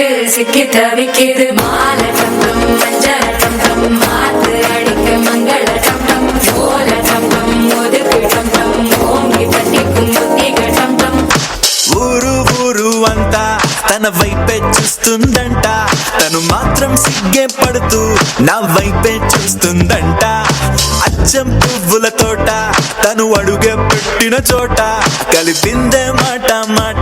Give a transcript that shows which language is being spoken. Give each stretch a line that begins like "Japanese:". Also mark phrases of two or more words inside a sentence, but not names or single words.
Tamil: சிக்கி தவிக்கிது மால சத்தம் மஞ்சள் சத்தம் மாத்து அடிக்க மங்கள சத்தம் ஓல சத்தம் ஒதுக்கு சத்தம் ஓங்கி தட்டிக்கும் புத்திகள் சத்தம்.
Telugu: ఊరు ఊరు అంతా తన వైపే చూస్తుందంట, తను మాత్రం సిగ్గే పడుతూ నా వైపే చూస్తుందంట. అచ్చం పువ్వుల తోట తను అడుగే పెట్టిన చోట కలిపిందే మాట మాట.